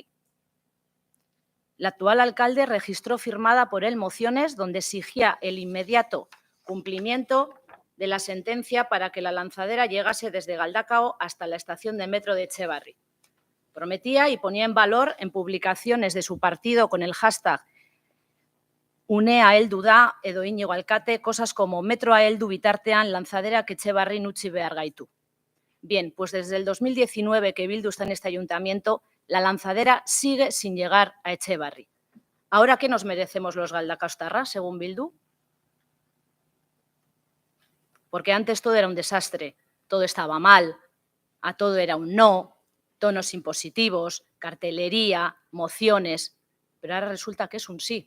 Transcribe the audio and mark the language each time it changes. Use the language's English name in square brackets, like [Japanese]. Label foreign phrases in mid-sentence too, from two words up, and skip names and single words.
[Spanish] El actual alcalde registró firmada por él mociones donde exigía el inmediato cumplimiento de la sentencia para que la lanzadera llegase desde Galdakao hasta la estación de metro de Etxebarri. Prometía y ponía en valor en publicaciones de su partido con el hashtag [Basque] Unea heldu da edo Íñigo Alkate [Spanish] cosas como [Basque] metroa heldu bitartean lanzaderak Etxebarri utzi behar gaitu. [Spanish] Bien, pues desde el 2019 que Bildu está en este ayuntamiento, la lanzadera sigue sin llegar a Etxebarri. ¿Ahora qué nos merecemos los galdakaostarras, según Bildu? Porque antes todo era un desastre, todo estaba mal, a todo era un no, tonos impositivos, cartelería, mociones, pero ahora resulta que es un sí.